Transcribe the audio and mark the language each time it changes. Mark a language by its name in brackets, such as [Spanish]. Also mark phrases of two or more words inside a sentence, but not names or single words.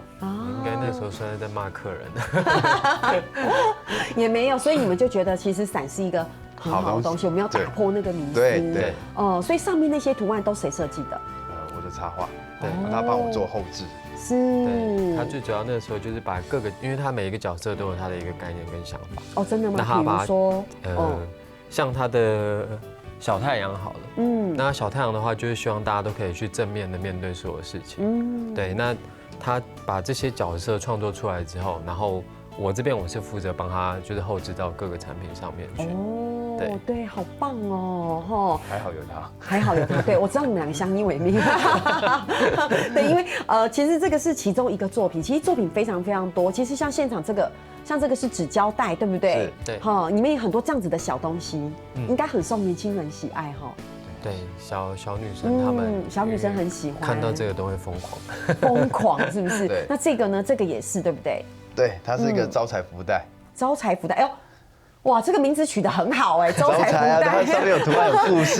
[Chinese] 應該那時候算是在罵客人。也沒有，所以你們就覺得其實傘是一個很好的東西，我們要打破那個迷思。對。哦，所以上面那些圖案都誰設計的？我的插畫，對，他幫我做後製。是。對，他最主要那個時候就是把各個，因為他每一個角色都有他的一個概念跟想法。哦，真的嗎？比如說，像他的小太陽好了，那小太陽的話，就是希望大家都可以去正面的面對所有事情，對，那他把這些角色創作出來之後，然後我這邊我是負責幫他就是後製到各個產品上面去。對，好棒哦，還好有他，還好有他，對，我知道你們兩個相依為命。對，因為其實這個是其中一個作品，其實作品非常非常多。其實像現場這個，像這個是紙膠帶，對不對？對。哈，裡面有很多這樣子的小東西，應該很受年輕人喜愛哈。对，小女生她们，小女生很喜欢，看到这个都会疯狂，疯狂是不是？对。那这个呢？这个也是对不对？对，它是一个招财福袋。招财福袋，哎呦。哇，这个名字取得很好哎，招财福袋，它上面有图案有故事啊。